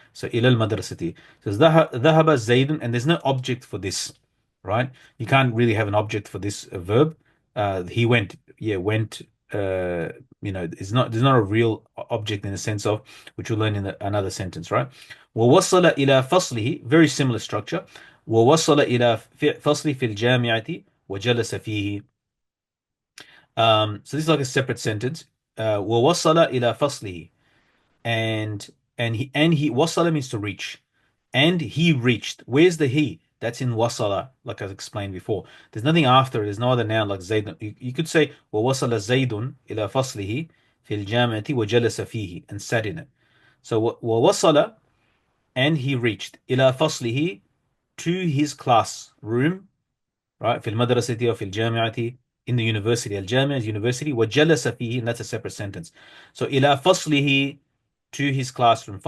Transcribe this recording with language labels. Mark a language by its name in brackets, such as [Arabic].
[English] So ilal madrasati. So dhahaba zaydun, and there's no object for this, right? You can't really have an object for this verb. He went, yeah, went. It's not. There's not a real object in the sense of which we'll learn in another sentence, right? [Arabic] ووصل إلى فصله, [English] very similar structure. [Arabic] ووصل إلى فصله في الجامعة وجلس فيه. [English] So this is like a separate sentence. [Arabic] ووصل إلى فصله, [English] and he wasala means to reach, and he reached. Where's the he? That's in wasala, like I explained before. There's nothing after it. There's no other noun like zaydun. You could say [Arabic] ووصل زيد إلى فصله في الجامعة وجلس فيه, [English] and sat in it. So ووصل, and he reached [Arabic] إلى فصله, [English] to his classroom, right? [Arabic] في المدرسة أو في الجامعة, [English] in the university. الجامعة is university. [Arabic] وجلس فيه, [English] and that's a separate sentence. So [Arabic] إلى فصله, [English] to his classroom.